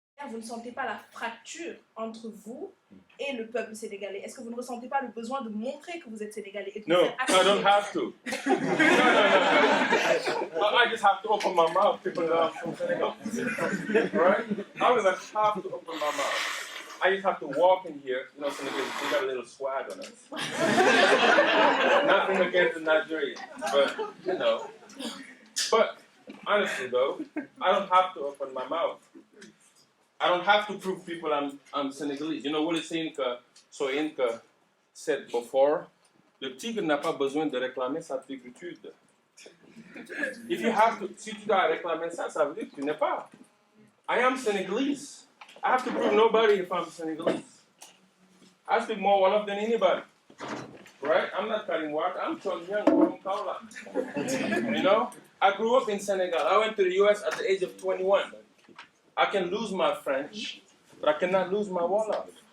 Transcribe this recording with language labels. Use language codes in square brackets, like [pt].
[fr] Vous ne sentez pas la fracture entre vous et le peuple sénégalais? Est-ce que vous ne ressentez pas le besoin de montrer que vous êtes sénégalais et de [en] No, [fr] faire accepter? [en] I don't have to. No. I just have to open my mouth. People know I'm from Senegal. Right? I don't even have to open my mouth. I just have to walk in here. You know, Senegal, we got a little swag on us. Nothing against the Nigerians, but, you know. But, honestly, though, I don't have to open my mouth. I don't have to prove people I'm Senegalese. You know what it's saying [fr] que Cette before, le tigre n'a pas besoin de réclamer sa tigritude. [en] If you have to, [fr] si tu dois réclamer ça, ça veut dire que tu n'es pas. [en] I am Senegalese. I have to prove nobody if I'm Senegalese. I speak more Wolof than anybody. Right? I'm not cutting water. I'm from young from Kaula. You know? I grew up in Senegal. I went to the US at the age of 21. I can lose my French, but I cannot lose my Wolof.